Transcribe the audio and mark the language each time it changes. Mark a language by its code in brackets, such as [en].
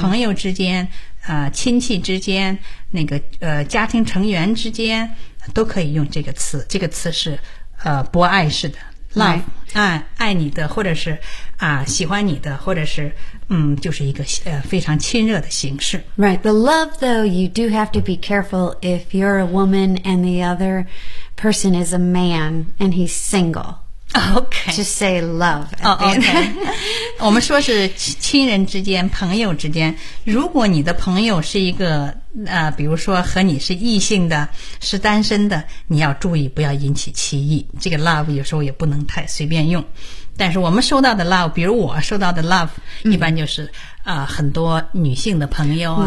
[zh] 朋友之间、亲戚之间、那个家庭成员之间都可以用这个词。这个词是博爱式的。Love,、 [en] right. [zh] 爱你的或者是喜欢你的或者是就是一个非常亲热的形式。 [en] Right, the love though, you do have to be careful if you're a woman and the other person is a man and he's single. Okay. Just say love. Oh, okay. [zh] 我们说是亲人之间朋友之间，如果你的朋友是一个比如说和你是异性的是单身的，你要注意不要引起歧义，这个 love 有时候也不能太随便用。但是我们收到的 love, 比如我收到的 love,、一般就是很多女性的朋友啊、